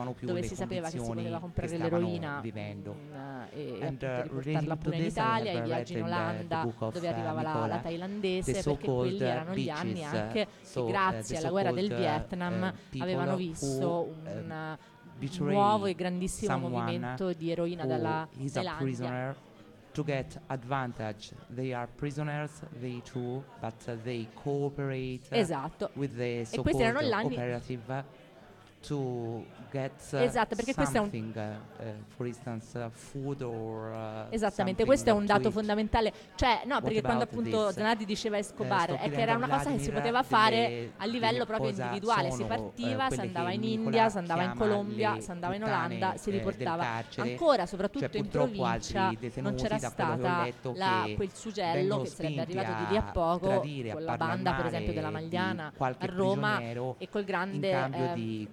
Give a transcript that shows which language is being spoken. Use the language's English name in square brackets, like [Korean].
[Italian] dove si sapeva che si poteva comprare l'eroina e riportarla pure in Italia, i viaggi in Olanda dove arrivava la thailandese, perché quelli erano gli anni anche che grazie alla guerra del Vietnam avevano visto un nuovo e grandissimo movimento di eroina dalla Thailandia. [English] To get advantage, they are prisoners, they too, but they cooperate with the so-called operative to get something, for instance, food or [Italian] esattamente, questo è un dato fondamentale. Cioè, no, perché quando appunto Zanardi diceva Escobar, è che era una cosa che si poteva fare a livello proprio individuale. Si partiva, si andava in India, si andava in Colombia, si andava in Olanda, si riportava. Ancora, soprattutto in provincia, non c'era stata quel suggello che sarebbe arrivato di lì a poco con la banda, per esempio, della Magliana a Roma e col grande